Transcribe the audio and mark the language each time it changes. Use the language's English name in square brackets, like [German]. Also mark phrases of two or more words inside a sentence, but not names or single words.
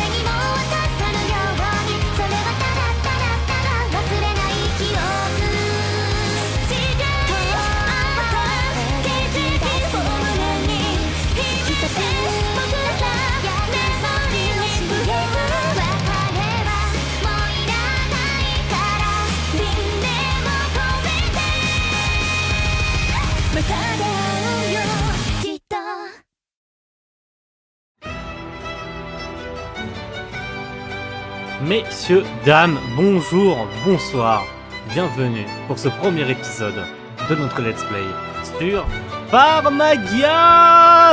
[Japanese] にも渡さぬようにそれはただただただ忘れない記憶違いあった奇跡を胸に秘めて僕らメモリーに触れる別れはもういらないから輪廻も込めてまた出会うよきっと [French] Messieurs, dames, bonjour, bonsoir, bienvenue pour ce premier épisode de notre [English] Let's Play [French] sur Pharmagia.